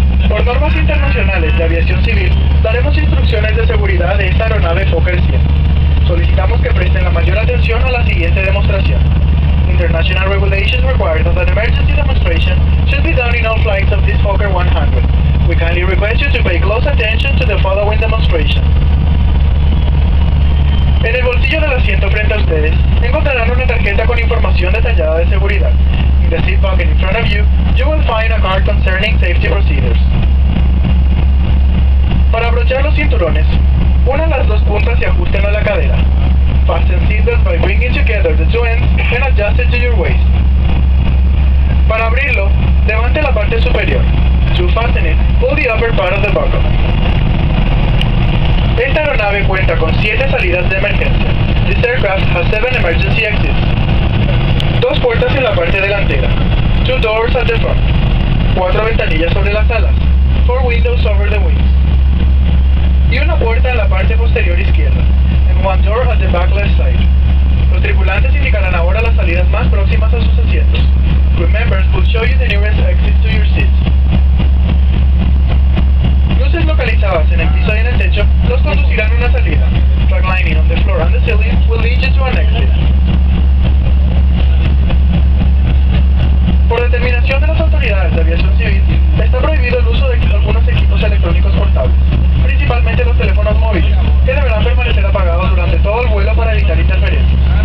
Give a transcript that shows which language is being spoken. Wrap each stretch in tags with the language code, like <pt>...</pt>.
<es>Por normas internacionales de aviación civil, daremos instrucciones de seguridad de esta aeronave Fokker 100. Solicitamos que presten la mayor atención a la siguiente demostración.</es> <en>International regulations require that an emergency demonstration should be done in all flights of this Fokker 100. We kindly request you to pay close attention to the following demonstration.</en> <es>En el bolsillo del asiento frente a ustedes, encontrarán una tarjeta con información detallada de seguridad.</es> <en>In the seat pocket in front of you, you will find a card concerning safety procedures.</en> <es>Para abrochar los cinturones, unan las dos puntas y ajusten a la cadera.</es> <en>Fasten seatbelts by bringing together the two ends and adjust it to your waist.</en> <es>Para abrirlo, levante la parte superior.</es> <en>To fasten it, pull the upper part of the buckle.</en> <es>Esta aeronave cuenta con 7 salidas de emergencia.</es> <en>This aircraft has 7 emergency exits.</en> <es>2 puertas en la parte delantera.</es> <en>2 doors at the front.</en> <es>4 ventanillas sobre las alas.</es> <en>4 windows over the wings.</en> <es>Y una puerta en la parte posterior izquierda.</es> <en>And 1 door at the back left side.</en> <es>Los tripulantes indicarán ahora las salidas más próximas a sus asientos.</es> <en>Crew members will show you the nearest exits to your seats.</en> <es>Luces localizadas en el piso y en el techo los conducirán a una salida.</es> <en>Track lining on the floor and the ceiling will lead you to an exit.</en> <es>Por determinación de las autoridades de aviación civil, está prohibido el uso de algunos equipos electrónicos portables, principalmente los teléfonos móviles, que deberán permanecer apagados durante todo el vuelo para evitar interferencias.</es>